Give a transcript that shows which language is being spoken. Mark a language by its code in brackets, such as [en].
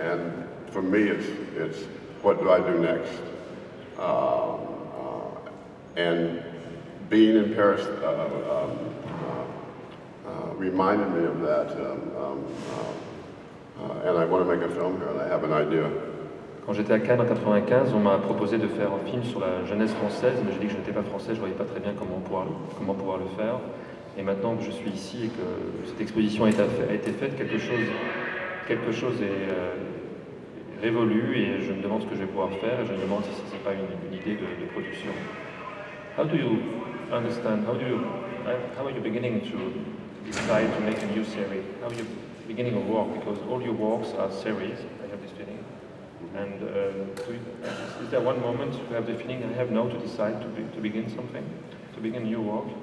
[en] And for me, it's what do I do next? And being in Paris reminded me of that. And I want to make a film here, and I have an idea. [fr] Quand j'étais à Cannes en 95, on m'a proposé de faire un film sur la jeunesse française, mais j'ai dit que je n'étais pas français, je ne voyais pas très bien comment pouvoir le faire. Et maintenant que je suis ici et que cette exposition a été faite, quelque chose est révolu et je me demande ce que je vais pouvoir faire et je me demande si ce n'est pas une idée de production. [en] How do you understand? How are you beginning to decide to make a new series? How are you beginning a work? Because all your works are series. I have this feeling. And is there one moment you have the feeling I have now to decide to begin something, to begin a new work?